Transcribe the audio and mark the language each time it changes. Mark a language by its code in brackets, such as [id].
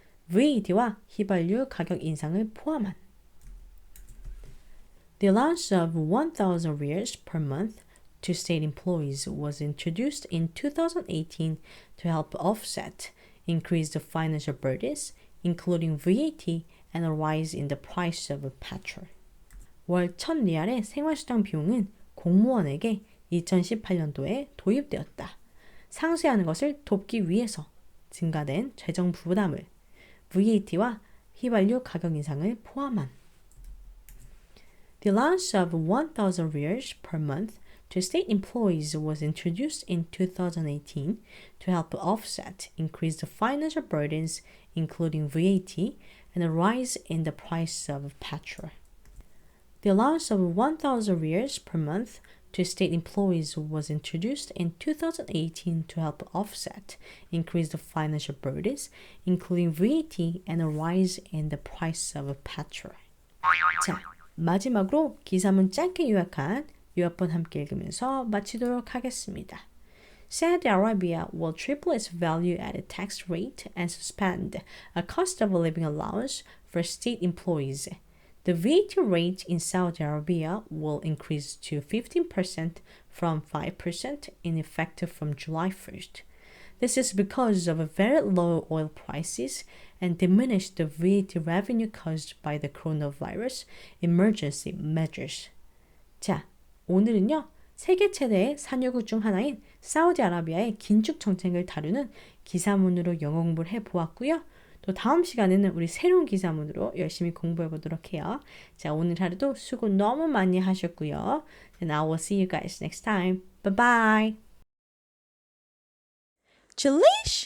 [ko] VAT와 휘발유 가격 인상을 포함한. [en] The allowance of 1,000 riyals per month to state employees was introduced in 2018 to help offset increased financial burdens, including VAT and a rise in the price of petrol. [ko] 월 1000리알의 생활수당 비용은 공무원에게 2018년도에 도입되었다. 상쇄하는 것을 돕기 위해서 증가된 재정 부담을 VAT와 휘발유 가격 인상을 포함한. [en] The allowance of 1,000 riyals per month to state employees was introduced in 2018 to help offset increased financial burdens, including VAT and a rise in the price of petrol. The allowance of 1,000 riyals per month to state employees was introduced in 2018 to help offset increased financial burdens, including VAT and a rise in the price of petrol. [ko] 자, 마지막으로 기사문 짧게 요약한 요약본 함께 읽으면서 마치도록 하겠습니다. [en] Saudi Arabia will triple its value-added tax rate and suspend a cost of living allowance for state employees. The VAT rate in Saudi Arabia will increase to 15% from 5% in effect from July 1st. This is because of very low oil prices and diminished VAT revenue caused by the coronavirus emergency measures. [ko] 자, 오늘은요. 세계 최대의 산유국 중 하나인 사우디아라비아의 긴축정책을 다루는 기사문으로 영어 공부를 해보았고요. 또 다음 시간에는 우리 새로운 기사문으로 열심히 공부해보도록 해요. 자, 오늘 하루도 수고 너무 많이 하셨고요. [en] And I will see you guys next time. Bye bye. Julie!